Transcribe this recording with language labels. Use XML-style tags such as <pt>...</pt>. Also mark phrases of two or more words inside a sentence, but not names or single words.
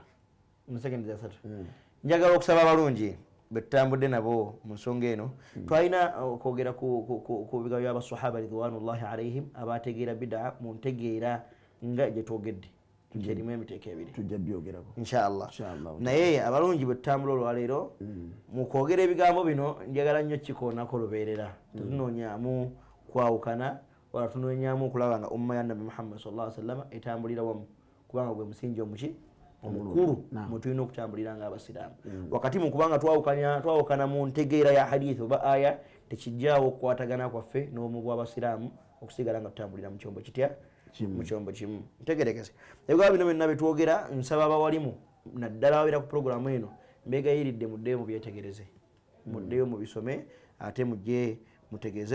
<lg>mu second za 3 njagala okusaba abalungi betambudde nabo mu nsonga eno twalina okwogera ku biga by'abasahaba</lg> <ar>رضوان الله عليهم</ar> <lg>abategeera bid'a mu ntegeera nga gye twogedde tukyerimu emiteeko ebiri tujja byogerako inshallah naye abalungi bwetutambula olwaleero mu kwogera ebigambo bino njagala nnyo kikoonako lubeerera tetunoonyaamu kwawukana wala tunoonyaamu okulaba nga umma ya nabi Muhammad</lg> <ar>صلى الله عليه وسلم</ar> <lg>etambulira wamu kubanga gwe musingi omuki omukulu mutulina okutambulira nga abasiraamu wakati mu kubanga twawukana mu ntegeera ya hadisi oba aya tekijjaawo okukwatagana kwaffe n'omu bw'abasiraamu okusigala nga tutambulira mu kyombo kitya mu kyombo kimu ntegerekese ebigambo bino byonna betwogera nsaba abawalimu naddala ababeera ku puroguramu eno mbegayiridde muddeyo mubyetegereze muddeyo mubisome ate mujje mutegeeze</lg>